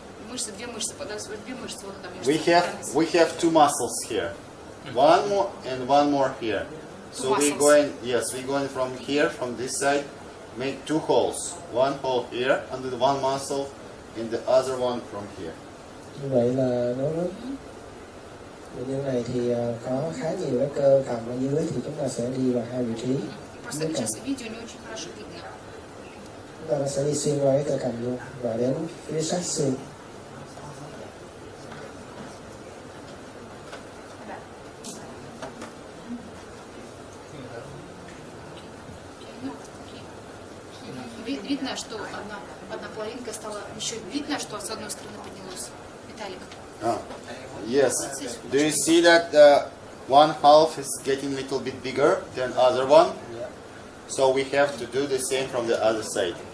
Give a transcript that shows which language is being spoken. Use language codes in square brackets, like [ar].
[ru] Мышцы, две мышцы, две мышцы, вот там. [en] We have two muscles here. One more and one more here. So we're going, yes, we're going from here, from this side, make two holes. One hole here under the one muscle, and the other one from here. [vi] Như vậy là đối với bệnh nhân này thì có khá nhiều cái cơ cầm ở dưới, thì chúng ta sẽ đi vào hai vị trí. [ru] Просто сейчас видео не очень хорошо видно. [vi] Chúng ta sẽ đi xuyên qua cái cơ cầm luôn và đến phía sát xương. [ru] Видно, что одна половинка стала еще видно, что с одной стороны поднялось. Виталик. [en] Yes. Do you see that one half is getting a little bit bigger than other one? So we have to do the same from the other side.